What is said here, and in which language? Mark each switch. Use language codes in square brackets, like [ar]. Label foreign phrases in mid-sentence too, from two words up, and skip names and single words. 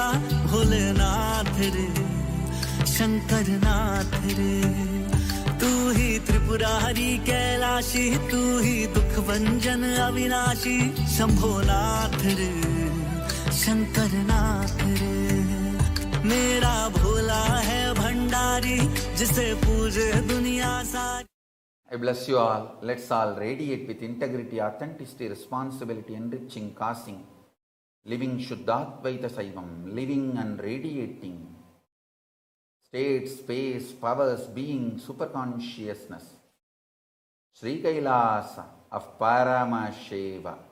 [hi] भोलेनाथ रे शंकर नाथ रे, तू ही त्रिपुरारी कैलाशी, तू ही दुख भंजन अविनाशी, शंभोनाथ रे शंकर नाथ रे, मेरा भोला है भंडारी, जिसे पूजे दुनिया सारी। [en] I bless you all. Let's all radiate with integrity, authenticity, responsibility, enriching, causing, living Shuddhadvaita Saivam, living and radiating state, space, powers, being, superconsciousness, Sri Kailasa of Paramashiva.